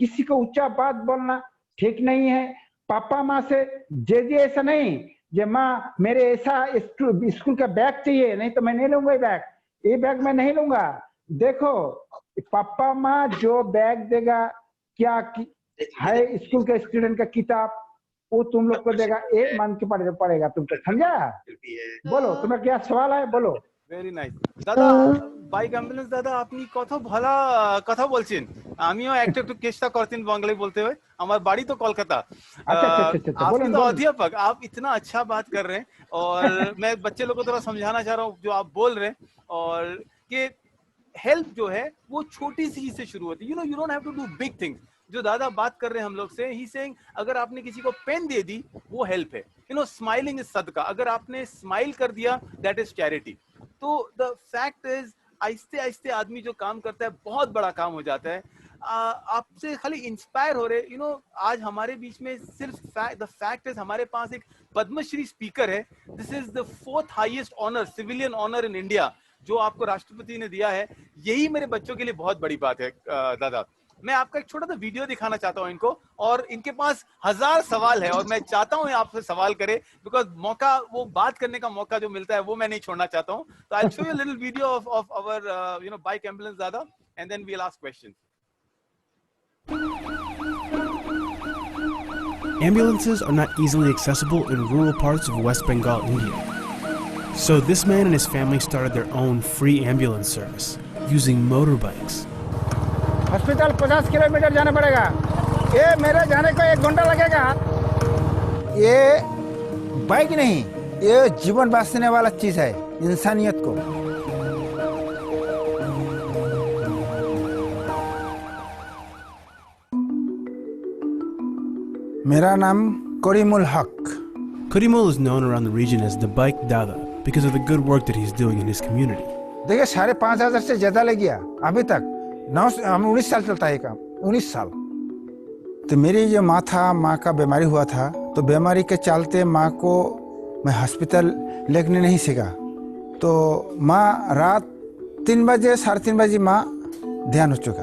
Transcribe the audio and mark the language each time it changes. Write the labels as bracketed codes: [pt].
[hi] किसी को ऊंचा बात बोलना ठीक नहीं है। पापा माँ से जे ऐसा नहीं, जे माँ मेरे ऐसा स्कूल का बैग चाहिए, नहीं तो मैं नहीं लूंगा ये बैग मैं नहीं लूंगा। देखो पापा माँ जो बैग देगा, क्या है स्कूल के स्टूडेंट का किताब, वो तुम लोग को देगा, एक मान के पड़ेगा तुमको, समझा? बोलो तुम्हारा क्या सवाल है, बोलो। [bn] ভেরি নাইস দাদা, বাইক অ্যাম্বুলেন্স দাদা আপনি কত ভালো কথা বলছেন, আমিও একটু একটু চেষ্টা করতেন বাংলায় বলতে হয়, আমার বাড়ি তো কলকাতা। [hi] আপনি तो अध्यापक, आप इतना अच्छा बात कर रहे हैं और मैं बच्चे लोगों को थोड़ा समझाना चाह रहा हूँ जो आप बोल रहे हैं, और कि हेल्प जो है वो छोटी सी चीज से शुरू होती है। [en] You know you don't have to do big things. [hi] जो दादा बात कर रहे हैं हम लोग से, ही सेइंग अगर आपने किसी को पेन दे दी वो हेल्प है। [en] you know smiling is सदका, [hi] अगर आपने स्माइल कर दिया [en] That is charity. [hi] तो द फैक्ट इज आहिस्ते आहिस्ते आदमी जो काम करता है बहुत बड़ा काम हो जाता है। आपसे खाली इंस्पायर हो रहे, यू नो आज हमारे बीच में सिर्फ द फैक्ट इज हमारे पास एक पद्मश्री स्पीकर है। [en] this is the 4th highest honour, civilian honour in India, [hi] जो आपको राष्ट्रपति ने दिया है। यही मेरे बच्चों के लिए बहुत बड़ी बात है। दादा मैं आपका एक छोटा सा वीडियो दिखाना चाहता हूँ इनको, और इनके पास 1000 सवाल है और मैं चाहता हूँ आपसे सवाल करे, बिकॉज मौका, वो बात करने का मौका जो मिलता है वो मैं नहीं छोड़ना चाहता हूँ। [en] तो I show you little video of our you know bike ambulance दादा, and then we will ask questions. Ambulances are not easily accessible in rural parts of West Bengal, India. So this man and his family started their own free ambulance service using motorbikes. [hi] Hospital 50 kilometre जाना पड़ेगा, ये मेरे जाने को 1 घंटा लगेगा। ये bike नहीं, ये जीवन बचाने वाला चीज है, इंसानियत को। मेरा नाम करीमुल हक। [en] Karimul is known around the region as the Bike Dada because of the good work that he's doing in his community. [hi] देखिए 5,500 से ज्यादा ले गया अभी तक। 19 साल चलता है काम, 19 साल। तो मेरी जो माँ था, माँ का बीमारी हुआ था, तो बीमारी के चलते माँ को मैं हॉस्पिटल लेने नहीं सीखा। तो माँ रात 3 बजे 3:30 बजे माँ ध्यान हो चुका।